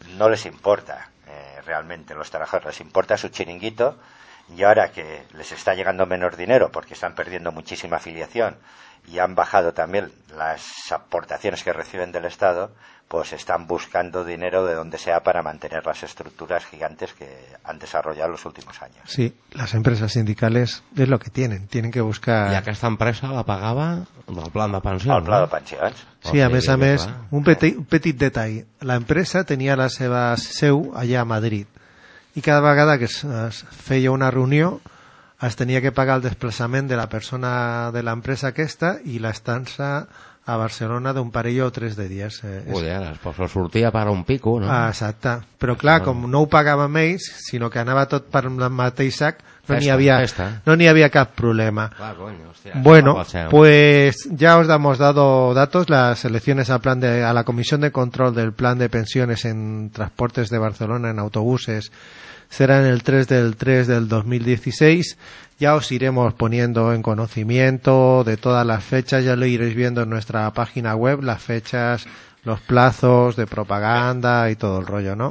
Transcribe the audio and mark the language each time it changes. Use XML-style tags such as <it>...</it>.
<es>No les importa realmente los trabajadores, les importa su chiringuito, y ahora que les está llegando menos dinero porque están perdiendo muchísima afiliación y han bajado también las aportaciones que reciben del Estado, pues están buscando dinero de donde sea para mantener las estructuras gigantes que han desarrollado los últimos años. Sí, las empresas sindicales es lo que tienen que buscar...</es> <ca>¿Y aquesta empresa la pagava el plan de pensions? El plan de pensions. Sí, a més a més, un petit detall. La empresa tenia la seva seu allà a Madrid i cada vegada que es feia una reunió es tenia que pagar el desplaçament de la persona de l'empresa aquesta i l'estança... a Barcelona d'un parell o tres de dies. Ui, ara, es posa sortia per un pico, no? Ah, exacte. Però clar, com no ho pagàvem ells, sinó que anava tot per el mateix sac, no n'hi havia cap problema. Clar, cony, hòstia.</ca> <es>Bueno, pues ya os hemos dado datos, las elecciones a la Comisión de Control del Plan de Pensiones en Transportes de Barcelona en autobuses serán el 3 del 3 del 2016. Ya os iremos poniendo en conocimiento de todas las fechas, ya lo iréis viendo en nuestra página web, las fechas, los plazos de propaganda y todo el rollo, ¿no?</es>